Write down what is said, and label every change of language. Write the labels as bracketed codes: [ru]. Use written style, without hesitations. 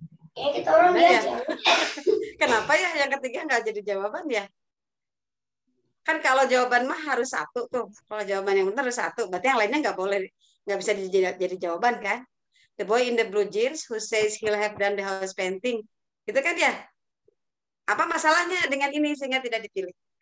[id] Kita orang ya? Kenapa ya yang ketiga nggak jadi jawaban ya? Kan kalau jawaban mah harus satu tuh. Kalau jawaban yang benar harus satu, berarti yang lainnya nggak bisa jadi jawaban kan? [en] The boy in the blue jeans who says he'll have done the house painting. [id] Gitu kan ya? Apa masalahnya dengan ini sehingga tidak dipilih?